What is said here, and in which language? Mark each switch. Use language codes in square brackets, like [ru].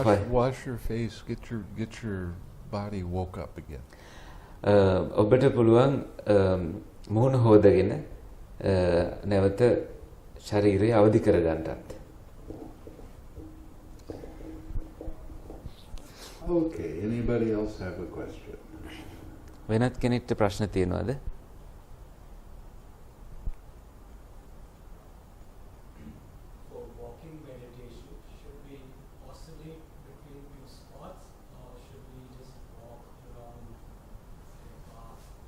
[en] Wash your face, get your body woke up again. [si] ඔබට පුළුවන් මුහුණ හොදගෙන නැවත ශරීරය අවදි කරගන්නත්. [en] Okay, anybody else have a question? [si] වෙනත් කෙනෙක්ට ප්‍රශ්න තියෙනවද? [en] For walking meditation, should we oscillate between two spots or should we just walk around the path?